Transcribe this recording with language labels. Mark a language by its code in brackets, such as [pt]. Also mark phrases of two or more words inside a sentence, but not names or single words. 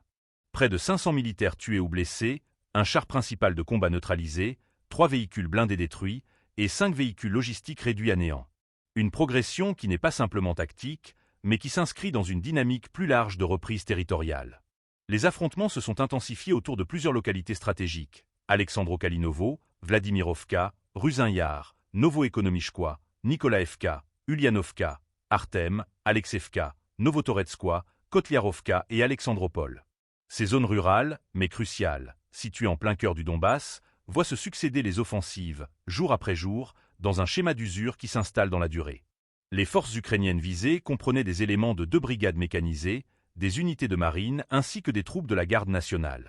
[fr] Près de 500 militaires tués ou blessés, un char principal de combat neutralisé, 3 véhicules blindés détruits et 5 véhicules logistiques réduits à néant. Une progression qui n'est pas simplement tactique, mais qui s'inscrit dans une dynamique plus large de reprise territoriale. Les affrontements se sont intensifiés autour de plusieurs localités stratégiques: Alexandro-Kalinovo, Vladimirovka, Rusin-Yar, Novo-Ekonomichkoye, Nikolaevka, Ulyanovka, Artem, Alexevka, Novotoretskoye, Kotliarovka et Alexandropol. Ces zones rurales, mais cruciales, situées en plein cœur du Donbass, voient se succéder les offensives, jour après jour, dans un schéma d'usure qui s'installe dans la durée. Les forces ukrainiennes visées comprenaient des éléments de 2 brigades mécanisées, des unités de marine ainsi que des troupes de la garde nationale.